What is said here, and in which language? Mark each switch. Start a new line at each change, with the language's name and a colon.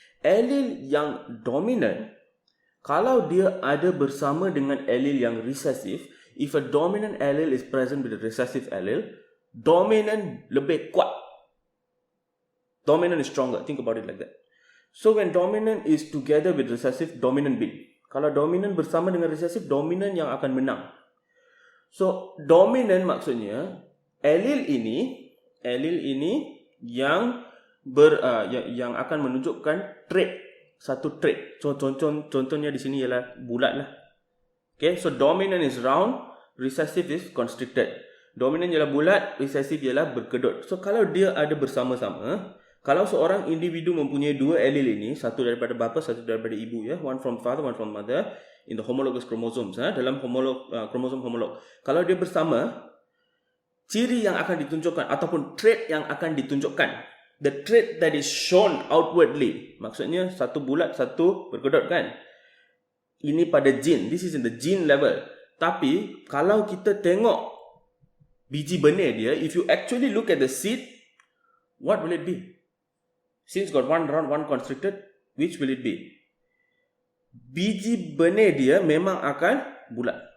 Malay: Allele yang dominant, kalau dia ada bersama dengan allele yang recessive,
English: if a dominant allele is present with a recessive allele, dominant lebih kuat. Dominant is stronger. Think about it like that. So when dominant is together with recessive, dominant win.
Malay: Kalau dominant bersama dengan recessive, dominant yang akan menang. So dominant maksudnya allele ini yang akan menunjukkan trait, satu trait. So contohnya di sini ialah bulat lah. Okay,
English: so dominant is round, recessive is constricted.
Malay: Dominant ialah bulat, recessive ialah berkedut. So kalau dia ada bersama-sama, kalau seorang individu mempunyai dua allele ini, satu daripada bapa, satu daripada ibu, ya,
English: one from father, one from mother, in the homologous chromosomes,
Malay: dalam kromosom homolog. Kalau dia bersama, ciri yang akan ditunjukkan ataupun trait yang akan ditunjukkan,
English: the trait that is shown outwardly,
Malay: maksudnya satu bulat, satu berkedut kan. Ini pada gene,
English: this is in the gene level.
Malay: Tapi kalau kita tengok biji benih dia,
English: if you actually look at the seed, what will it be? Since got one round, one constricted, which will it be?
Malay: Biji benih dia memang akan bulat.